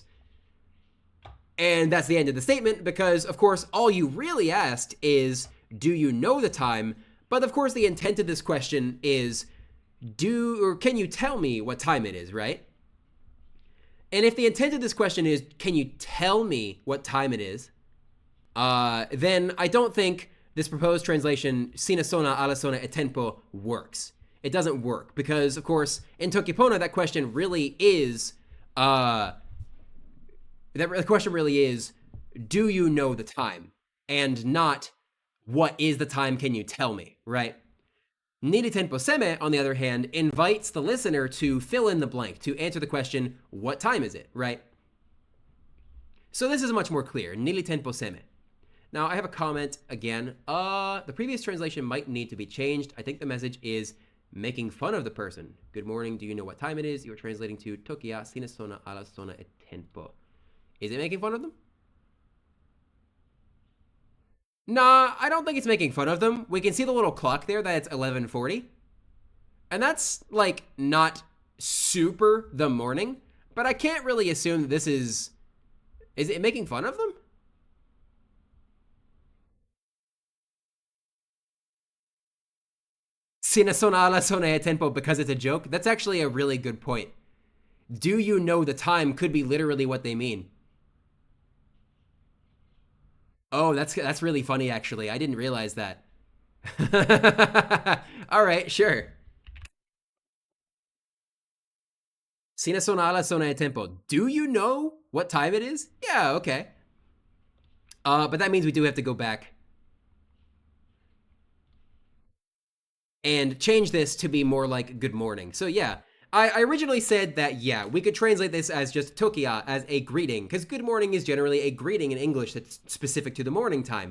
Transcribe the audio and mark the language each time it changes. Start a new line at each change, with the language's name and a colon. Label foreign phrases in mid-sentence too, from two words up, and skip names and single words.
English: And that's the end of the statement because, of course, all you really asked is, do you know the time? But, of course, the intent of this question is, can you tell me what time it is, right? And if the intent of this question is, can you tell me what time it is? Then I don't think this proposed translation,
Toki Pona: sina sona ala sona e tempo, works.
English: it doesn't work because, of course, in Tokipona, that question really is, the question really is, do you know the time? And not, what is the time? Can you tell me? Right?
Toki Pona: Niri Tenpo Seme,
English: on the other hand, invites the listener to fill in the blank, to answer the question, what time is it? Right? So this is much more clear.
Toki Pona: Niri Tenpo Seme.
English: Now, I have a comment again. The previous translation might need to be changed. I think the message is making fun of the person. Good morning. Do you know what time it is? You are translating to
Toki Pona: Toki ya sinesona ala sona e tempo.
English: Is it making fun of them? Nah, I don't think it's making fun of them. We can see the little clock there that it's 11:40. And that's, like, not super the morning. But I can't really assume that this is... Is it making fun of them?
Toki Pona: Sina sona ala sona e tempo
English: because it's a joke? That's actually a really good point. Do you know the time could be literally what they mean. Oh, that's really funny, actually. I didn't realize that. All right, sure.
Toki Pona: Sina sona ala sona e tempo.
English: Do you know what time it is? Yeah, okay. But that means we do have to go back and change this to be more like good morning. So yeah, I originally said that, yeah, we could translate this as just Tokia, as a greeting, because good morning is generally a greeting in English that's specific to the morning time.